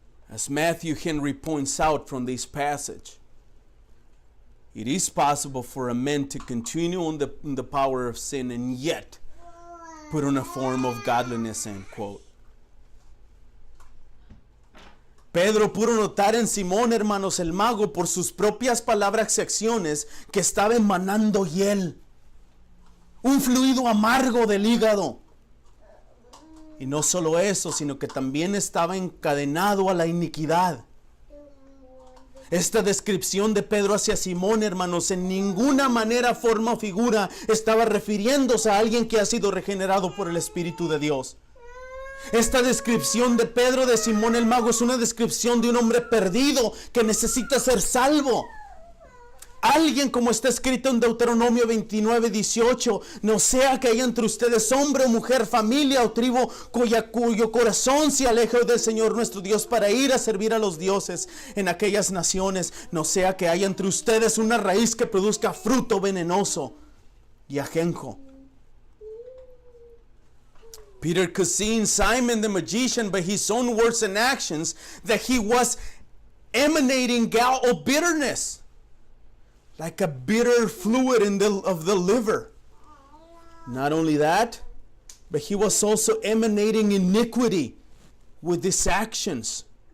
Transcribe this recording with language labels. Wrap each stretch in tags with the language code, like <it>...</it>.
<en>As Matthew Henry points out from this passage, it is possible for a man to continue in the power of sin and yet put on a form of godliness, end quote.</en> <es>Pedro pudo notar en Simón, hermanos, el mago, por sus propias palabras y acciones, que estaba emanando hiel, un fluido amargo del hígado. Y no solo eso, sino que también estaba encadenado a la iniquidad. Esta descripción de Pedro hacia Simón, hermanos, en ninguna manera, forma o figura estaba refiriéndose a alguien que ha sido regenerado por el Espíritu de Dios. Esta descripción de Pedro de Simón el mago es una descripción de un hombre perdido que necesita ser salvo. Alguien, como está escrito en Deuteronomio 29:18, no sea que haya entre ustedes hombre o mujer, familia o tribu cuyo corazón se aleje del Señor nuestro Dios para ir a servir a los dioses en aquellas naciones. No sea que haya entre ustedes una raíz que produzca fruto venenoso y ajenjo.</es> <en>Peter could see in Simon the magician by his own words and actions that he was emanating gall of bitterness, like a bitter fluid of the liver. Not only that, but he was also emanating iniquity with his actions.</en>